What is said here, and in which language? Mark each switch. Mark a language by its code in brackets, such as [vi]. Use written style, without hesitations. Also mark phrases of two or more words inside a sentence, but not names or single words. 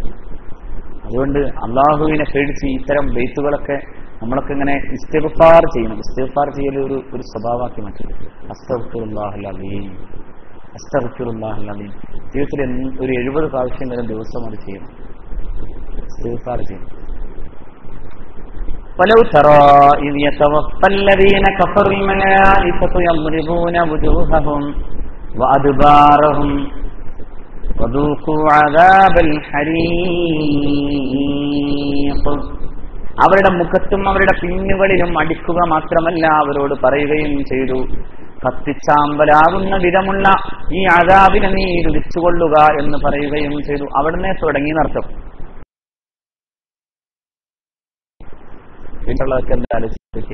[ml] അതുകൊണ്ട് അള്ളാഹുവിനെ പേടിച്ച് ഇത്തരം ബൈത്തുകളൊക്കെ നമ്മളൊക്കെ ഇങ്ങനെ ഇസ്തിഗ്ഫാർ ചെയ്യണം. ഇസ്തിഗ്ഫാർ ചെയ്യൽ ഒരു സ്വഭാവമാക്കി മാറ്റണം. [ar] أستغفر الله العليم، أستغفر الله العليم. [ml] ജീവിതത്തിൽ ഒരു 70 പ്രാവശ്യം വരെ ദിവസം അത് ചെയ്യണം. ഇസ്തിഗ്ഫാർ ചെയ്യണം. [ar] ولو ترى إذ يتوفى الذين كفروا الملائكة يضربون وجوههم وأدبارهم وذوقوا عذاب الحريق. [ml] അവരുടെ മുഖത്തും അവരുടെ പിന്നുകളിലും അടിക്കുക മാത്രമല്ല, അവരോട് പറയുകയും ചെയ്തു, കത്തിച്ചാമ്പലാകുന്ന വിധമുള്ള ഈ അദാബിനെ നീ രുചിച്ചുകൊള്ളുക എന്ന് പറയുകയും ചെയ്തു. അവിടുന്ന് തുടങ്ങി നടത്തും. പിന്നുള്ളതൊക്കെ എന്താ ആലോചിച്ച്?